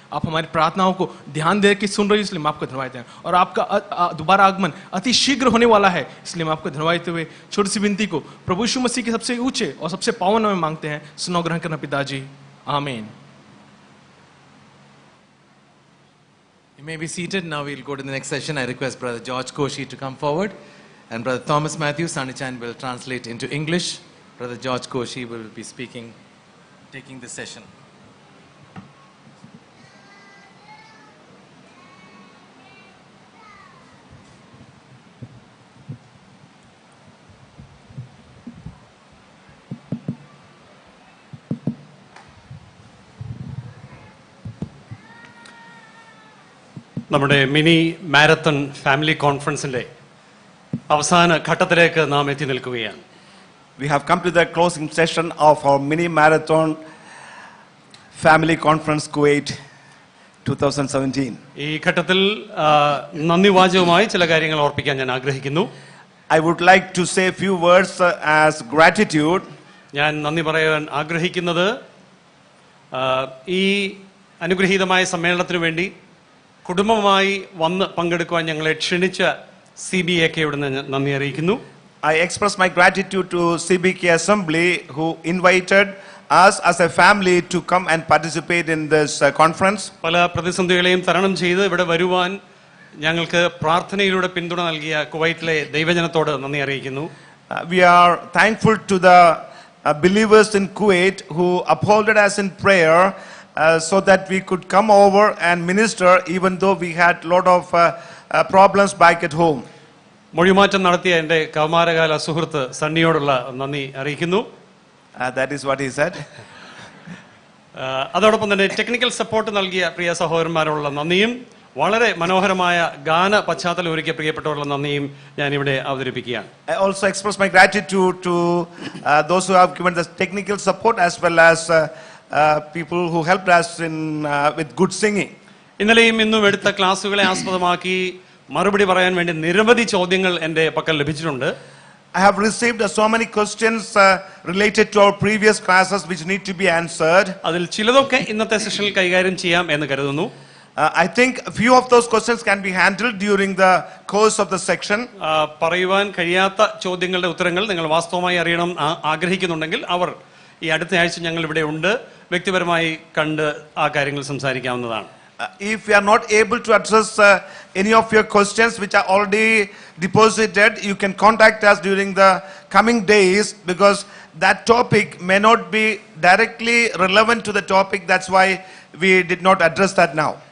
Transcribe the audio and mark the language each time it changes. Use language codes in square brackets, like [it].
[hi] आप हमारी प्रार्थनाओं को ध्यान दे के सुन रहे हो, इसलिए हम आपको धन्यवाद दें, और आपका दोबारा आगमन अति शीघ्र होने वाला है, इसलिए हम आपको धन्यवाद देते हुए छोटी सी विनती को प्रभु यीशु मसीह के सबसे ऊंचे और सबसे पावन नाम में मांगते हैं, सुनो ग्रहण करना पिताजी, आमीन। [en] You may be seated. Now we'll go to the next session. I request Brother George Koshy to come forward. And Brother Thomas Matthew Sanichan will translate into English. Brother George Koshy will be speaking, taking the session. [ml] നമ്മുടെ mini marathon family കോൺഫറൻസിൻ്റെ അവസാന ഘട്ടത്തിലേക്ക് നാം എത്തി നിൽക്കുകയാണ്. [en] We have come to the closing session of our mini marathon family conference Kuwait 2017. [ml] ഈ ഘട്ടത്തിൽ നന്ദി വാചകമായി ചില കാര്യങ്ങൾ ഓർപ്പിക്കാൻ ഞാൻ ആഗ്രഹിക്കുന്നു. [en] I would like to say a few words as gratitude. [ml] ഞാൻ നന്ദി പറയാൻ ആഗ്രഹിക്കുന്നത് ഈ അനുഗ്രഹീതമായ സമ്മേളനത്തിനു വേണ്ടി കുടുംബമായി വന്ന് പങ്കെടുക്കുവാൻ ഞങ്ങളെ ക്ഷണിച്ച CBAK യോട് നന്ദി അറിയിക്കുന്നു. [en] I express my gratitude to CBAK Assembly who invited us as a family to come and participate in this conference. [ml] പല പ്രതിസന്ധികളെയും തരണം ചെയ്ത് ഇവിടെ വരുവാൻ ഞങ്ങൾക്ക് പ്രാർത്ഥനയിലൂടെ പിന്തുണ നൽകിയ കുവൈറ്റിലെ ദൈവജനത്തോട് നന്ദി അറിയിക്കുന്നു. [en] We are thankful to the believers in Kuwait who upholded us in prayer so that we could come over and minister even though we had a lot of problems back at home. [ml] മൊഴിമാറ്റം നടത്തിയ എൻ്റെ കൗമാരകാല സുഹൃത്ത് സണ്ണിയോടുള്ള നന്ദി അറിയിക്കുന്നു. [en] That is what he said. [ml] അതോടൊപ്പം തന്നെ technical support നൽകിയ പ്രിയ സഹോദരന്മാരോടുള്ള നന്ദിയും വളരെ മനോഹരമായ ഗാന പശ്ചാത്തലം ഒരുക്കിയ പ്രിയപ്പെട്ടവരുള്ള നന്ദിയും ഞാൻ ഇവിടെ അവതരിപ്പിക്കുകയാണ്. [en] I also express my gratitude to those who have given the technical support as well as people who helped us with good singing. [ml] ഇന്നലെയും ഇന്നും എടുത്ത ക്ലാസ്സുകളെ ആസ്പദമാക്കി മറുപടി പറയാൻ വേണ്ടി നിരവധി ചോദ്യങ്ങൾ എൻ്റെ പക്കൽ ലഭിച്ചിട്ടുണ്ട്. [en] I have received so many questions related to our previous classes which need to be answered. [ml] അതിൽ ചിലതൊക്കെ ഇന്നത്തെ സെഷനിൽ കൈകാര്യം ചെയ്യാം എന്ന് കരുതുന്നു. [en] I think a few of those questions can be handled during the course of the section. [ml] പറയുവാൻ കഴിയാത്ത ചോദ്യങ്ങളുടെ ഉത്തരങ്ങൾ നിങ്ങൾ വാസ്തവമായി അറിയണം ആഗ്രഹിക്കുന്നുണ്ടെങ്കിൽ അവർ ഈ അടുത്ത ആഴ്ച ഞങ്ങൾ ഇവിടെ ഉണ്ട്, വ്യക്തിപരമായി കണ്ട് ആ കാര്യങ്ങൾ സംസാരിക്കാവുന്നതാണ്. [en] If we are not able to address any of your questions which are already deposited, you can contact us during the coming days, because that topic may not be directly relevant to the topic. That's why we did not address that now.